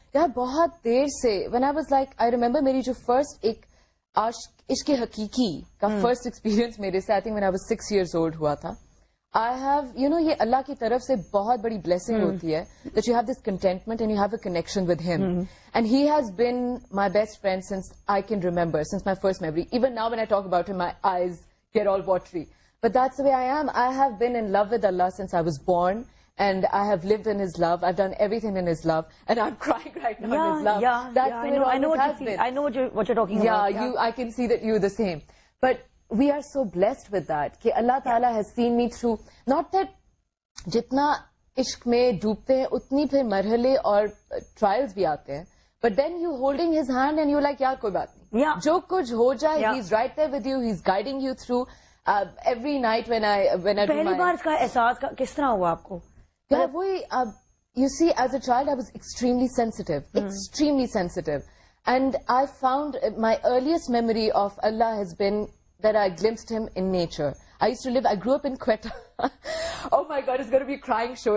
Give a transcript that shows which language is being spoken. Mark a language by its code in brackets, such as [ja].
[ur] یار بہت دیر سے, [en] when I was like, I remember [ur] میری جو فرسٹ ایک عشق حقیقی کا فرسٹ ایکسپیرینس میرے سے, [en] I think when I was 6 years old [ur] ہوا تھا. [en] I have, [ur] یہ اللہ کی طرف سے بہت بڑی [en] blessing [ur] ہوتی ہے, [en] that you have this contentment and you have a connection with him. And he has been my best friend since I can remember, since my first memory. Even now when I talk about him, my eyes get all watery. But that's the way I am. I have been in love with Allah since I was born, and I have lived in His love. I've done everything in His love, and I'm crying right now in His love. That's the way it always has been. I know what you're talking about. Yeah, I can see that you're the same. But we are so blessed with that [ur] کہ اللہ تعالیٰ [en] has seen me through, not that [ur] جتنا عشق میں ڈوبتے ہیں اتنی پھر مرحلے اور ٹرائلز بھی آتے ہیں, [en] but then you holding his hand and you're like, [ur] یار کوئی بات نہیں, جو کچھ ہو جائے, [en] he's right there with you, he's guiding you through. Every night when I [ur] پہلی بار اس کا احساس کس طرح ہوا آپ کو؟ یار وہی, [en] you see, as a child I was extremely sensitive, and I found my earliest memory of Allah has been that I glimpsed him in nature. I grew up in Quetta. Oh my God, it's going to be a crying show.